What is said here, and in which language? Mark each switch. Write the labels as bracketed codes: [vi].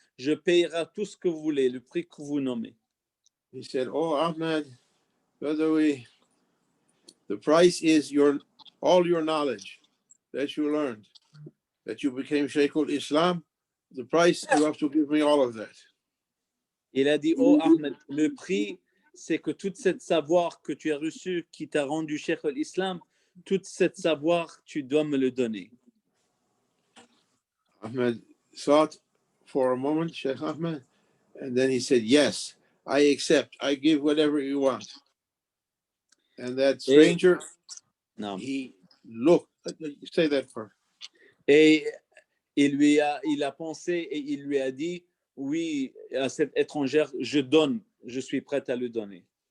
[fr] Je payerai tout ce que vous voulez, le prix que vous nommez. [en] He said, Oh, Ahmed, Badawi, the price is all your knowledge that you learned, that you became Shaykh al-Islam. The price, you have to give me all of that. [fr] Il a dit, oh Ahmed, le prix, c'est que toute cette savoir que tu as reçu, qui t'a rendu Cheikh al-Islam, toute cette savoir, tu dois me le donner. [en] Ahmed thought for a moment, Sheikh Ahmed, and then he said, Yes, I accept. I give whatever you want. And that stranger, he looked, say that part. [fr] Et il a pensé et il lui a dit, oui, à cette étrangère, je donne, je suis prêt à le donner.